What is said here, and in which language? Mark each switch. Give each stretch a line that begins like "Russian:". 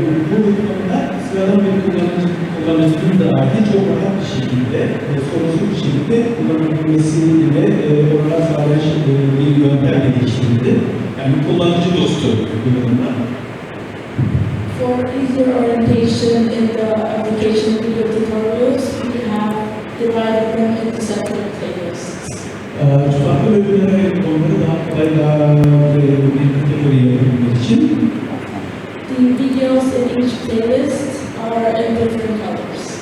Turkish: Bu konuda sıradan bir kullanıcının da dahi çok rahat bir şekilde, sorunsuz bir şekilde kullanabilmesini ve oradan sağlayan bir yöntem geliştirildi. Yani kullanıcı dostu bir konuda.
English: For easier orientation in the application video tutorials, we have divided them into separate playlists.
Turkish: Farklı bölümlere ayırıp onları daha kolay bir kategoriye yapabilmek için
English: The videos in each playlist are in different colors.